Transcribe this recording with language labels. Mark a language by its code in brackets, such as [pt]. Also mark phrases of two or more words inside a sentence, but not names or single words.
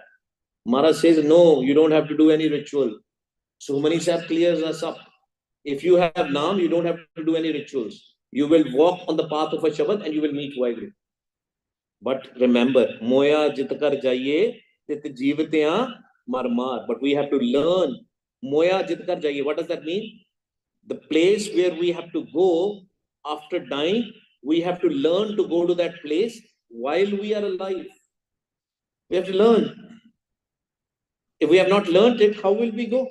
[en] Maharaj says, no, you don't have to do any ritual. Suhmani Sahib clears us up. If you have Naam, you don't have to do any rituals. You will walk on the path of a Shabad and you will meet Vaheguru. But remember, [pa] ਮੋਇਆ ਜਿਤੁ ਘਰਿ ਜਾਈਐ ਤਿਤੁ ਜੀਵਦਿਆ ਮਰੁ ਮਾਰਿ. [en] But we have to learn. [pa] ਮੋਇਆ ਜਿਤੁ ਘਰਿ ਜਾਈਐ. [en] What does that mean? The place where we have to go after dying, we have to learn to go to that place while we are alive. We have to learn. If we have not learned it, how will we go?